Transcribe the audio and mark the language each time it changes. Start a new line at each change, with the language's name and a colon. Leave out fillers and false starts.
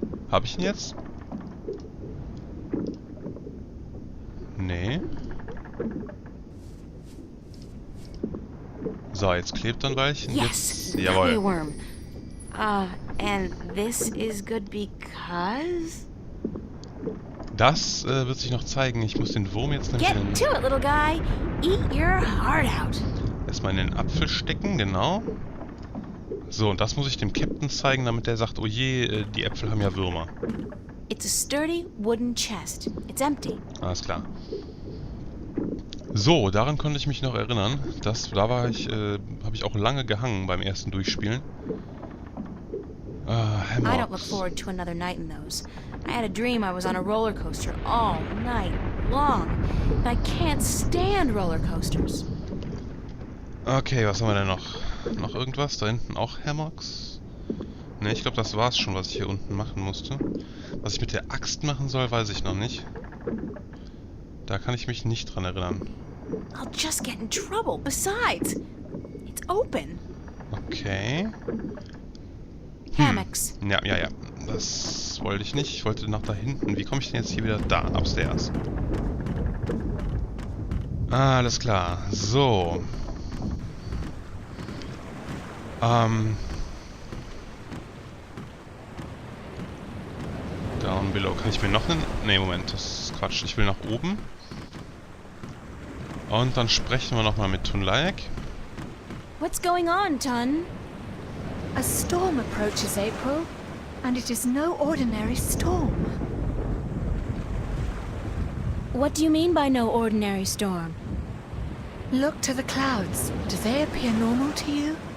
German: Hab ich ihn jetzt? Nee. So, jetzt klebt er ein Weilchen.
English: Yes.
German: Jetzt, jawohl.
English: Worm. And this is good because...
German: Das wird sich noch zeigen. Ich muss den Wurm jetzt nämlich
English: Get to it, little guy. Eat your heart out.
German: erstmal in den Apfel stecken, genau. So, und das muss ich dem Captain zeigen, damit er sagt, oh je, die Äpfel haben ja Würmer.
English: It's a sturdy wooden chest. It's empty.
German: Alles klar. So, daran konnte ich mich noch erinnern. Habe ich auch lange gehangen beim ersten Durchspielen.
English: I don't look Hammocks. forward to another night in those. I had a dream I was on a roller coaster all night long. And I can't stand roller coasters.
German: Okay, was haben wir denn noch? Noch irgendwas? Da hinten auch Hammocks? Ne, ich glaube, das war's schon, was ich hier unten machen musste. Was ich mit der Axt machen soll, weiß ich noch nicht. Da kann ich mich nicht dran erinnern.
English: I'll just get in trouble. Besides, it's open. Okay. Hammocks.
German: Ja. Das wollte ich nicht. Ich wollte nach da hinten. Wie komme ich denn jetzt hier wieder da?
English: Upstairs.
German: Alles klar. So.
English: Down below.
German: Kann ich mir noch einen... Ne, Moment. Das ist Quatsch. Ich will nach oben. Und dann sprechen wir nochmal mit Tunlaek.
English: What's going on, Tun? A storm approaches, April, and it is no ordinary storm. What do you mean by no ordinary storm? Look to the clouds. Do they appear normal to you?